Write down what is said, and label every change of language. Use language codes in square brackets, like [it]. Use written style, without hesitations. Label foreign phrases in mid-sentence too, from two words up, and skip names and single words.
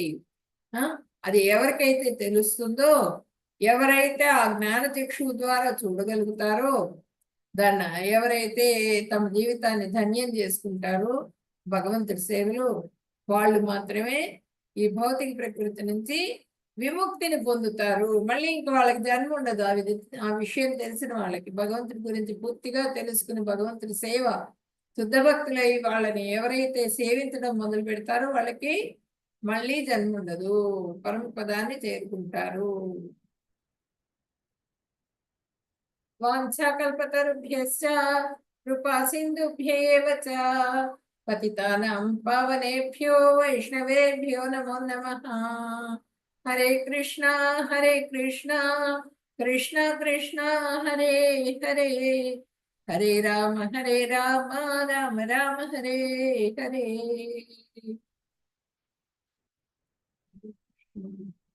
[te] అది ఎవరికైతే తెలుస్తుందో, ఎవరైతే ఆ జ్ఞానచక్షువు ద్వారా చూడగలుగుతారో, దాన్ని ఎవరైతే తమ జీవితాన్ని ధన్యం చేసుకుంటారో భగవంతుడి సేవలు, వాళ్ళు మాత్రమే ఈ భౌతిక ప్రకృతి నుంచి విముక్తిని పొందుతారు. మళ్ళీ ఇంక వాళ్ళకి జన్మ ఉండదు. ఆ విషయం తెలిసిన వాళ్ళకి, భగవంతుడి గురించి పూర్తిగా తెలుసుకుని భగవంతుడి సేవ శుద్ధ భక్తులై వాళ్ళని ఎవరైతే సేవించడం మొదలు పెడతారో వాళ్ళకి మళ్ళీ జన్మ ఉండదు, పరమపదాన్ని చేరుకుంటారు. [sa] వాంఛాకల్పతరుభ్యశ్చ కృపా సింధుభ్యేవ చ పతితానాం పావనేభ్యో వైష్ణవేభ్యో నమో నమః. హరే కృష్ణ కృష్ణ కృష్ణ హరే హరే, హరే రామ రామ రామ హరే హరే.